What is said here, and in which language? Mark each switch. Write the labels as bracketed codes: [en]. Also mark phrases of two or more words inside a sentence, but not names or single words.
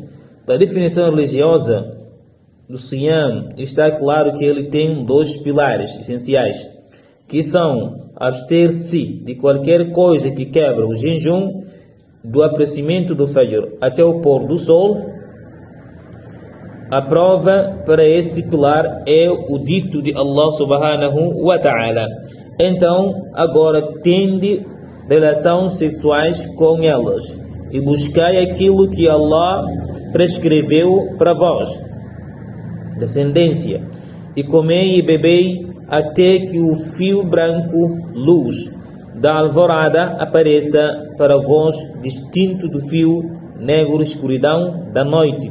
[pt] Da definição religiosa do Siyam, está claro que ele tem dois pilares essenciais, que são abster-se de qualquer coisa que quebra o jejum, do aparecimento do Fajr até o pôr do sol. A prova para esse pilar é o dito de Allah [ar] سبحانه و ta'ala: [pt] então agora tende relações sexuais com elas e buscai aquilo que Allah prescreveu para vós, descendência, e comei e bebei até que o fio branco, luz da alvorada, apareça para vós, distinto do fio negro, escuridão da noite.